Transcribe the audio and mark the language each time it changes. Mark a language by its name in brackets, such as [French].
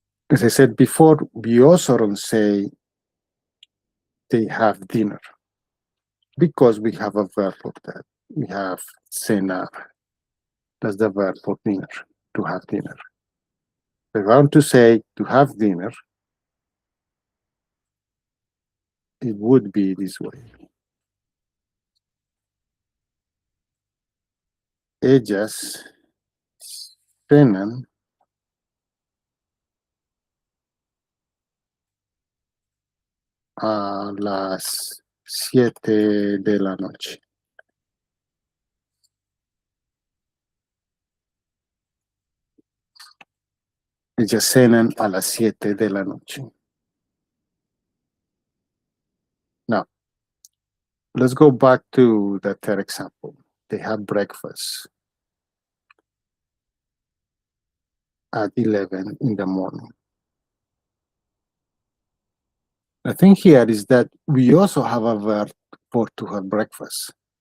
[English] As I said before, we also don't say they have dinner because we have a verb for that. We have cenar. That's the verb for dinner, to have dinner. If I want to say to have dinner, it would be this way. [Spanish] Ellas cenan a las 7 de la noche. Ellas cenan a las 7 de la noche. [English] Now, let's go back to the third example. They have breakfast at 11 in the morning. The thing here is that we also have a verb for to have breakfast.